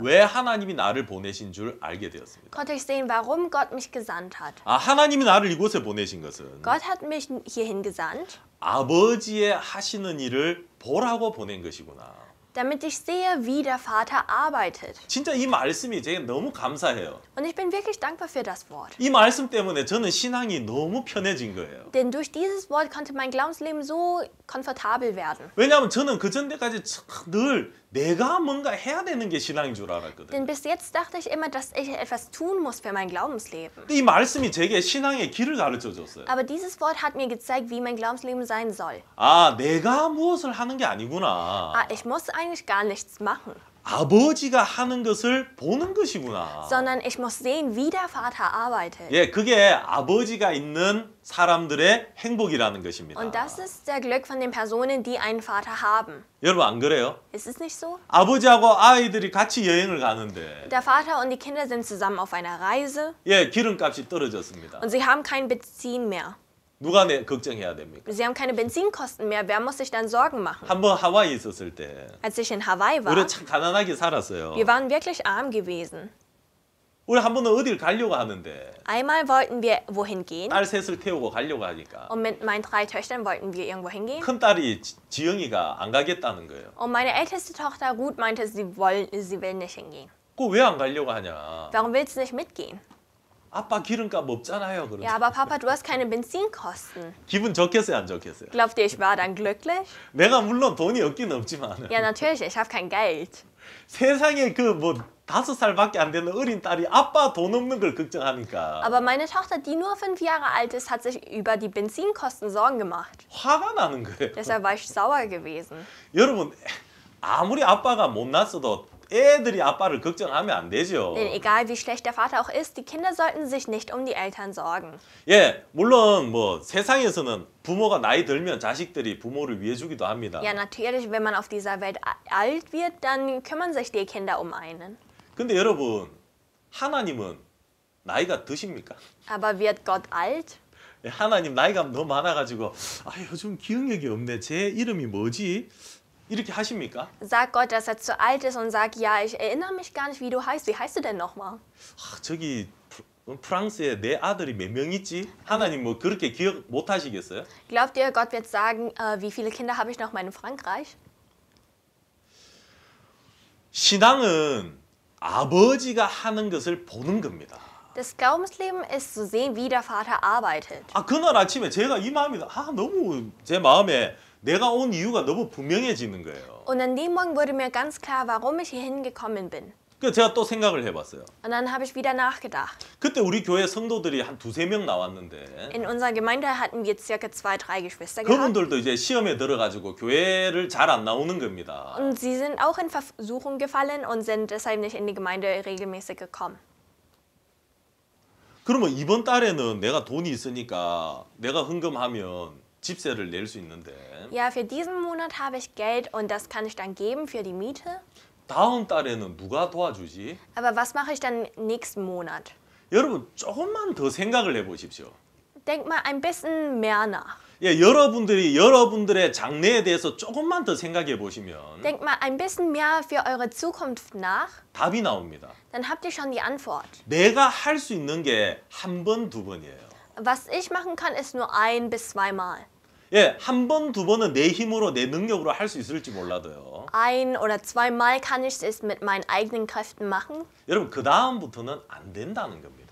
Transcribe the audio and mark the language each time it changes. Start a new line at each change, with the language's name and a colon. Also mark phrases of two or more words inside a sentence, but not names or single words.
Korean: 왜 하나님이 나를 보내신 줄 알게 되었습니다.
German: konnte ich sehen, warum Gott mich gesandt hat.
Korean: 아, 하나님이 나를 이곳에 보내신 것은
German: Gott hat mich hierhin gesandt,
Korean: 아버지의 하시는 일을 보라고 보낸 것이구나.
German: damit ich sehe, wie der Vater arbeitet.
Korean: 진짜 이 말씀이 제게 너무 감사해요.
German: Und ich bin wirklich dankbar für das Wort.
Korean: 이 말씀 때문에 저는 신앙이 너무 편해진 거예요.
German: Denn durch dieses Wort konnte mein Glaubensleben so komfortabel werden.
Korean: 왜냐하면 저는 그 전에까지 늘 내가 뭔가 해야 되는 게 신앙인 줄 알았거든요.
German: Denn bis jetzt dachte ich immer, dass ich etwas tun muss für mein Glaubensleben.
Korean: 근데 이 말씀이 제게 신앙의 길을 가르쳐 줬어요.
German: Aber dieses Wort hat mir gezeigt, wie mein Glaubensleben sein soll.
Korean: 아, 내가 무엇을 하는 게 아니구나.
German: Ich muss eigentlich gar nichts machen.
Korean: 아버지가 하는 것을 보는 것이구나.
German: sondern ich muss sehen, wie der Vater arbeitet.
Korean: 예, 그게 아버지가 있는 사람들의 행복이라는 것입니다.
German: Und das ist der Glück von den Personen, die einen Vater haben.
Korean: 여러분 안 그래요?
German: Ist es nicht so?
Korean: 아버지하고 아이들이 같이 여행을 가는데
German: Der Vater und die Kinder sind zusammen auf einer Reise
Korean: 예, 기름값이 떨어졌습니다.
German: und sie haben kein Benzin mehr.
Korean: 누가 걱정해야 됩니까?
German: Sie haben keine Benzinkosten mehr. Wer muss sich dann Sorgen machen?
Korean: 한번 하와이 있었을 때
German: Als ich in Hawaii war,
Korean: 우리 참 가난하게 살았어요.
German: wir waren wirklich arm gewesen.
Korean: 우리 한 번은 어딜 가려고 하는데
German: Einmal wollten wir wohin gehen
Korean: 딸 셋을 태우고 가려고 하니까
German: und mit meinen 3 Töchtern wollten wir irgendwo hingehen.
Korean: 큰 딸이 지영이가 안 가겠다는 거예요.
German: Und meine älteste Tochter Ruth meinte, sie will nicht hingehen.
Korean: 그 왜 안 가려고 하냐?
German: Warum willst du nicht mitgehen?
Korean: 아빠 기름값 없잖아요. 그럼
German: Ja, aber Papa, du hast keine Benzinkosten.
Korean: 기분 좋겠어요, 안 좋겠어요?
German: Glaubt ihr, ich war dann glücklich?
Korean: 내가 물론 돈이 없긴 없지만
German: Ja, natürlich, ich habe kein Geld.
Korean: 세상에 그 뭐 5살밖에 안 되는 어린 딸이 아빠 돈 없는 걸 걱정하니까
German: Aber meine Tochter, die nur 5 Jahre alt ist, hat sich über die Benzinkosten Sorgen gemacht.
Korean: 화가 나는 거예요.
German: Deshalb war ich sauer gewesen.
Korean: 여러분 아무리 아빠가 못났어도 애들이 아빠를 걱정하면 안 되죠.
German: Denn egal wie schlecht der Vater auch ist, die Kinder sollten sich nicht um die Eltern sorgen.
Korean: 예, 물론 뭐 세상에서는 부모가 나이 들면 자식들이 부모를 위해 주기도 합니다.
German: Ja, natürlich, wenn man auf dieser Welt alt wird, dann kümmern sich die Kinder um einen.
Korean: 근데 여러분 하나님은 나이가 드십니까?
German: Aber wird Gott alt?
Korean: 예, 하나님 나이가 너무 많아가지고 아 요즘 기억력이 없네. 제 이름이 뭐지? 이렇게 하십니까?
German: Sagt Gott, dass er zu alt ist und sagt, ja, ich erinnere mich gar nicht, wie du heißt. Wie heißt du denn nochmal?
Korean: 아, 저기 프랑스에 내 아들이 몇 명 있지? 하나님 뭐 그렇게 기억 못 하시겠어요?
German: Glaubt ihr, Gott wird sagen, wie viele Kinder habe ich noch mal in Frankreich?
Korean: 신앙은 아버지가 하는 것을 보는 겁니다.
German: Das Glaubensleben ist zu sehen, wie der Vater arbeitet.
Korean: 아 그날 아침에 제가 이 마음이 너무 제 마음에 내가 온 이유가 너무 분명해지는 거예요.
German: Und an dem Morgen wurde mir ganz klar, warum ich hier hingekommen bin.
Korean: 그래서 제가 또 생각을 해봤어요.
German: Und dann habe ich wieder nachgedacht.
Korean: 그때 우리 교회 성도들이 한 2-3명 나왔는데
German: In unserer Gemeinde hatten wir circa 2, 3 Geschwister gehabt.
Korean: 그분들도 이제 시험에 들어가지고 교회를 잘 안 나오는 겁니다.
German: Und sie sind auch in Versuchung gefallen und sind deshalb nicht in die Gemeinde regelmäßig gekommen.
Korean: 그러면 이번 달에는 내가 돈이 있으니까 내가 헌금하면 집세를 낼 수 있는데
German: Ja, für diesen Monat habe ich Geld und das kann ich dann geben für die Miete.
Korean: 다음 달에는 누가 도와주지?
German: Aber was mache ich dann nächsten Monat?
Korean: 여러분 조금만 더 생각을 해보십시오.
German: Denk mal ein bisschen mehr nach.
Korean: 예, 여러분들이 여러분들의 장래에 대해서 조금만 더 생각해 보시면
German: Denkt mal ein bisschen mehr für eure Zukunft nach,
Korean: 답이 나옵니다.
German: dann habt ihr schon die Antwort.
Korean: 내가 할 수 있는 게 한 번, 두 번이에요.
German: Was ich machen kann, ist nur 1 bis 2 Mal.
Korean: 예, 한 번, 두 번은 내 힘으로 내 능력으로 할 수 있을지 몰라도요.
German: 1 oder 2 Mal kann ich es mit meinen eigenen Kräften machen,
Korean: 여러분 그 다음부터는 안 된다는 겁니다.